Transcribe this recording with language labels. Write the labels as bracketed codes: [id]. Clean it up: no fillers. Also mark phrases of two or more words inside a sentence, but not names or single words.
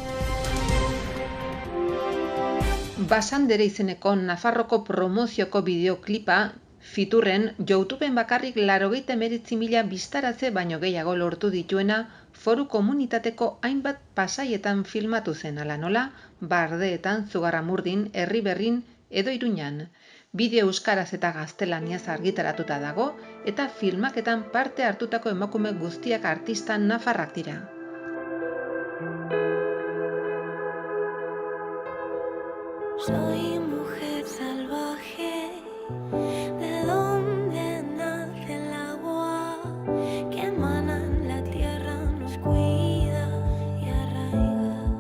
[eu] Basandere izeneko Nafarroko promozioko bideoklipa Fiturren YouTubeen bakarrik 99.000 bistaratze baino gehiago lortu dituena foru komunitateko hainbat pasaietan filmatu zen, hala nola, Bardeetan, Zugarramurdin, Herriberrin edo Iruñan. Bideo euskaraz eta gaztelaniaz argitaratuta dago eta filmaketan parte hartutako emakume guztiak artista nafarrak dira. [es] Soy mujer salvaje, de donde nace el agua, que emana en la tierra, nos cuida y arraiga.